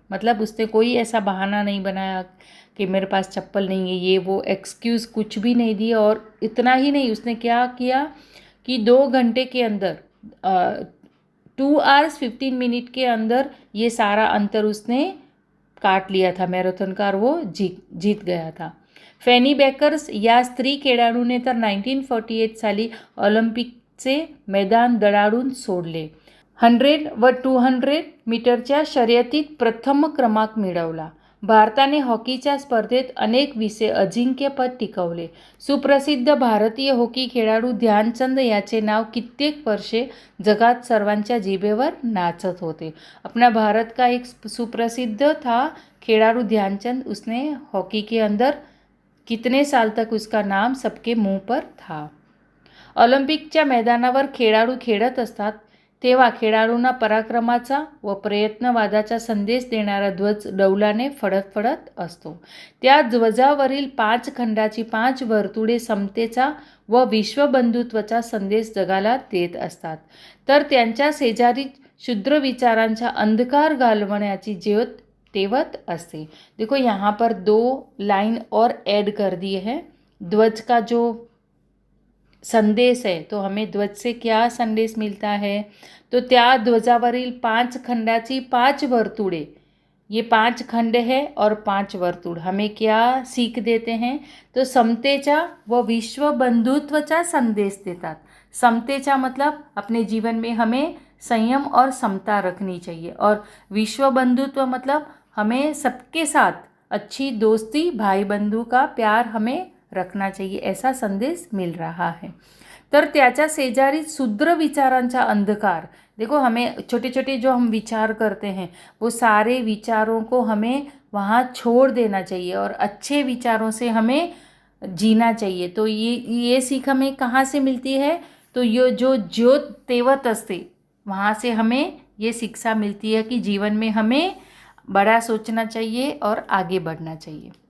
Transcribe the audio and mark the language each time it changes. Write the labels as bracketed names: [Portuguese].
[Hindi] मतलब उसने कोई ऐसा बहाना नहीं बनाया कि मेरे पास चप्पल नहीं है, ये वो एक्सक्यूज़ कुछ भी नहीं दिया. और इतना ही नहीं, उसने क्या किया कि 2 घंटे के अंदर [English] 2 hours 15 minute [Hindi] के अंदर ये सारा अंतर उसने काट लिया था मैराथन का और वो जीत गया था. [Marathi] फॅनी बेकर्स या स्त्री खेळाडूने तर 1948 साली ऑलिम्पिकचे मैदान दडाडून सोडले. 100 व 200 मीटरच्या शर्यतीत प्रथम क्रमांक मिळवला. भारताने हॉकीच्या स्पर्धेत अनेक विषय अजिंक्यपद टिकवले. सुप्रसिद्ध भारतीय हॉकी खेळाडू ध्यानचंद याचे नाव कित्येक वर्षे जगात सर्वांच्या जिभेवर नाचत होते. [Hindi] अपना भारत का एक सुप्रसिद्ध था खिलाड़ू ध्यानचंद, उसने हॉकी के अंदर कितने साल तक उसका नाम सबके मुंह पर था. [Marathi] ऑलिम्पिकच्या मैदानावर खेळाडू खेळत असतात तेव्हा खेळाडूंना पराक्रमाचा व प्रयत्नवादाचा संदेश देणारा ध्वज डौलाने फडफडत असतो. त्या ध्वजावरील 5 खंडाची 5 वर्तुळे समतेचा व विश्वबंधुत्वाचा संदेश जगाला देत असतात. तर त्यांच्या शेजारी क्षुद्र विचारांचा अंधकार घालवण्याची ज्योत तेवत असते. [Hindi] देखो यहाँ पर 2 लाइन और ऐड कर दिए हैं. ध्वज का जो संदेश है, तो हमें ध्वज से क्या संदेश मिलता है, तो [Marathi] त्या ध्वजावरील 5 खंडाची 5 वर्तुळे, [Hindi] ये 5 खंड है और 5 वर्तुळ हमें क्या सीख देते हैं, तो [Marathi] समतेचा व विश्व बंधुत्वचा संदेश देतात. [Hindi] समतेचा मतलब अपने जीवन में हमें संयम और समता रखनी चाहिए, और विश्व बंधुत्व मतलब हमें सबके साथ अच्छी दोस्ती, भाई बंधु का प्यार हमें रखना चाहिए, ऐसा संदेश मिल रहा है. [Marathi] तर त्याच्या शेजारी क्षुद्र विचारांचा अंधकार. [Hindi] देखो हमें छोटे छोटे जो हम विचार करते हैं वो सारे विचारों को हमें वहाँ छोड़ देना चाहिए और अच्छे विचारों से हमें जीना चाहिए. तो ये सीख हमें कहाँ से मिलती है, तो ये जो [Marathi] ज्योत तेवत असते [Hindi] वहाँ से हमें ये शिक्षा मिलती है कि जीवन में हमें बड़ा सोचना चाहिए और आगे बढ़ना चाहिए.